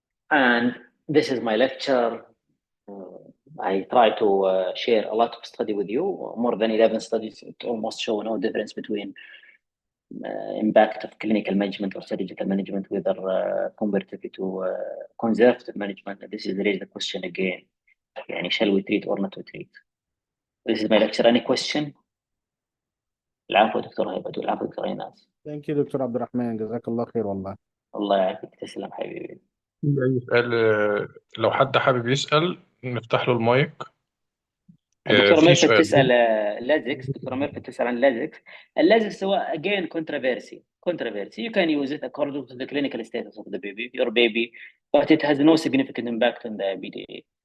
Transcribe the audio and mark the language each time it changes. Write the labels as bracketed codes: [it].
[en] And this is my lecture. I try to share a lot of study with you, more than 11 studies. It almost show no difference between impact of clinical management or surgical management, whether comparatively to conservative management. This is raised the question again. يعني shall we treat or not to treat? This is my lecture. Any question? [ar] العفو دكتور هيبة، العفو دكتور ايناس. [en] thank you [ar] دكتور عبد الرحمن، جزاك الله خير والله. الله يعافيك، تسلم حبيبي. أي سؤال لو حد حابب يسأل نفتح له المايك. الدكتورة في ميرفت سؤال تسأل لازكس. الدكتورة ميرفت تسأل عن لازكس. اللازكس هو [en] again controversy. You can use it according to the clinical status of the baby, your baby, but it has no significant impact on the PDA.